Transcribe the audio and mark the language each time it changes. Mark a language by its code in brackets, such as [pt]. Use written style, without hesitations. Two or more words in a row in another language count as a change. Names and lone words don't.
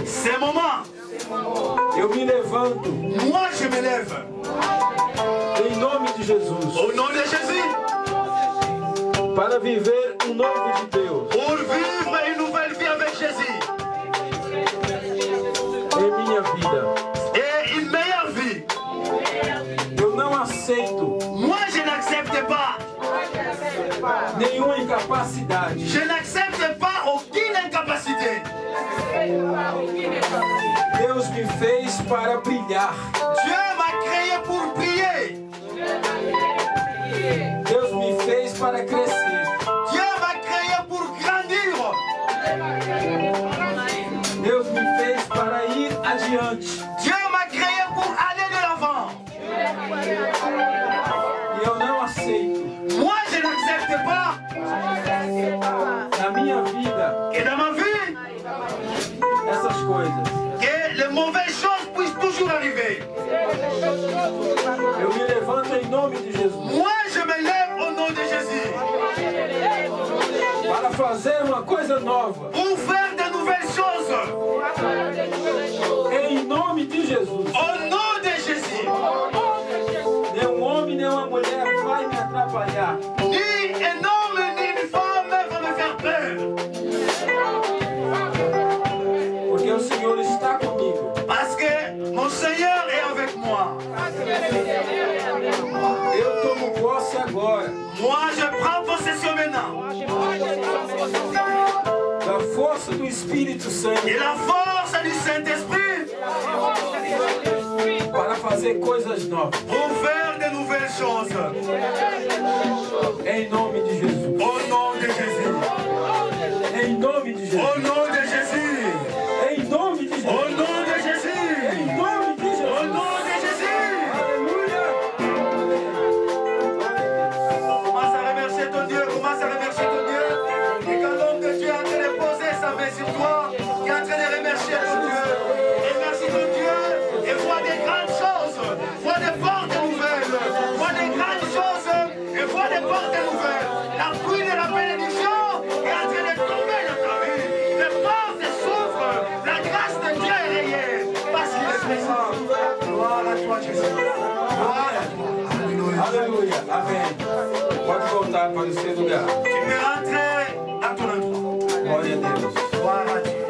[fr] Ces moments, [pt] eu me levanto. [fr] moi je me lève. [pt] Em nome de Jesus. [fr] Au nom de Jésus, [pt] Para viver novo de Deus. [fr] pour vivre une nouvelle vie avec Jésus. [pt] Em minha vida. [fr] Et une meilleure vie. [pt] Eu não aceito [fr] Moi je n'accepte pas. [pt] nenhuma incapacidade. [fr] Je n'accepte pas aucune incapacité. [pt] Deus me fez para brilhar. [fr] Dieu m'a créé pour prier. [pt] Deus me fez para crescer. [fr] Dieu m'a créé pour grandir. [pt] Deus me fez para ir adiante. [fr] Dieu m'a créé pour aller de l'avant. [pt] E eu não aceito [fr] Moi je n'accepte pas [pt] na minha vida [fr] que dans ma vie, [pt] essas coisas. [fr] que les mauvaises choses puissent toujours arriver. [pt] Eu me levanto em nome de Jesus. [fr] Moi je me lève au nom de Jésus. [pt] fazer uma coisa nova. [fr] Pour faire de nouvelles choses. [pt] Em nome de Jesus. [fr] Au nom de Jésus. [pt] Nenhum homem, nenhuma mulher vai me atrapalhar. [fr] Ni un homme ni une femme va me faire peur. [pt] Porque o Senhor está comigo. [fr] Parce que mon Seigneur est avec moi. [pt] Eu tomo posse agora [fr] Moi, je prends possession maintenant. [pt] da força do Espírito Santo [fr] Et la force du Saint-Esprit [pt] para fazer coisas novas. [fr] pour faire de nouvelles choses. [pt] Em nome de Jesus. [fr] Au nom de Jésus. [pt] Em nome de Jesus. [fr] Au nom de Jésus. [pt] Em nome de Jesus. [fr] Au nom de Jésus. [pt] Em nome de Jesus. [fr] Au nom de Jésus. [pt] Aleluia. [fr] Commence à remercier ton Dieu. Commence à remercier ton Dieu. Et quand l'homme de Dieu est en train de poser sa main sur toi, qui est en train de remercier ton Dieu. Remercie ton Dieu et vois des grandes choses. Vois des portes nouvelles. Vois des grandes choses et vois des portes nouvelles. La pluie de la bénédiction est en train de tomber dans ta vie. Les portes s'ouvrent. La grâce de Dieu est réelle. Parce qu'il est présent. Gloire à toi, Jésus. Gloire à toi. Alléluia. [pt] Aleluia. Amém. Pode voltar para o seu lugar. [fr] Tu peux rentrer à ton endroit. [pt] Glória a Deus. [fr] Gloire à Dieu.